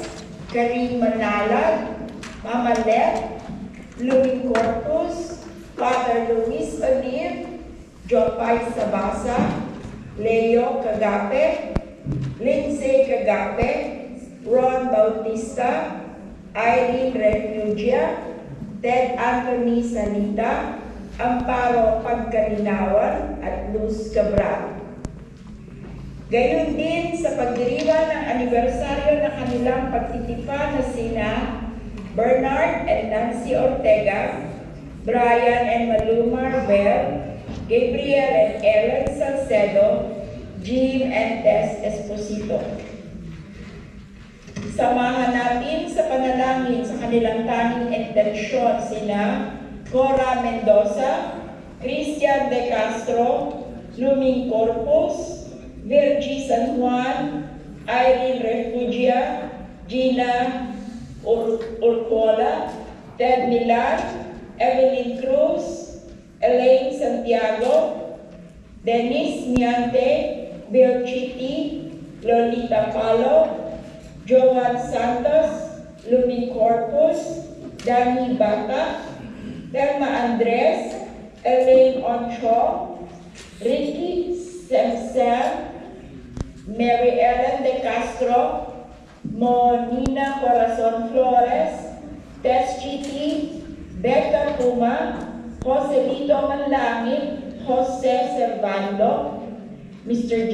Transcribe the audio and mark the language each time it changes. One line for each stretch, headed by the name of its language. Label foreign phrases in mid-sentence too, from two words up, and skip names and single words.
Filipino: Karin Manalag, Mama Let, Louis Corpus, Father Luis Olive, Jopay Sabasa, Leo Cagape, Lindsay Cagape, Ron Bautista, Irene Refugia, Ted Anthony Sanita, Amparo Pagkalinawan at Luz Cabral. Gayon din sa pagdiriwang ng anibersaryo ng kanilang pagtitipan na sina Bernard and Nancy Ortega, Brian and Maluma Bell, Gabriel and Ellen Salcedo, Jim and Tess Esposito. Samahan natin sa panalangin sa kanilang tanging intensyon sina Cora Mendoza, Christian De Castro, Luming Corpus, Virgie San Juan, Irene Refugia, Gina Urcola, Ted Milan, Evelyn Cruz, Elaine Santiago, Dennis Miante, Bill Chiti, Lolita Palo, Joan Santos, Luming Corpus, Danny Bata, Thelma Andres, Elaine Oncho, Ricky Semsem, Mary Ellen De Castro, Monina Corazon Flores, Tess Chiti, Becca Puma, Joselito Manlangit, Jose Servando, Mr.